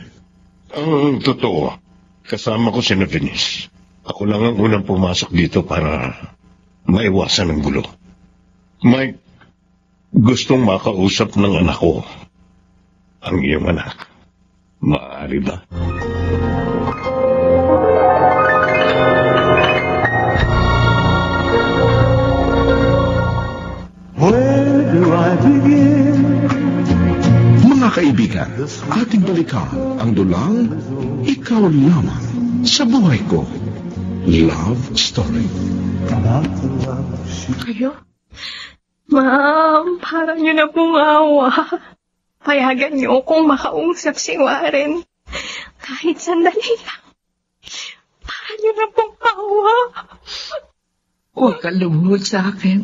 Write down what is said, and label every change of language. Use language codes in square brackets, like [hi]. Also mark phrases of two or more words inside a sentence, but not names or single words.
[tl] Ang totoo, kasama ko si Bernice. Ako lang ang unang pumasok dito para maiwasan ang gulo. Mike, gustong makausap ng anak ko. Ang iyong anak. Maaari ba? [en] Where do I begin? [tl] Mga kaibigan, ating balikan ang dulang Ikaw Lamang sa Buhay Ko. [en] Love Story. About the love she [tl] Kayo? Ma'am, parang nyo na pong awa. Payagan nyo kung makausap si Warren. Kahit sandali lang. Parang nyo na pong awa. Huwag ka lumuhod sa akin.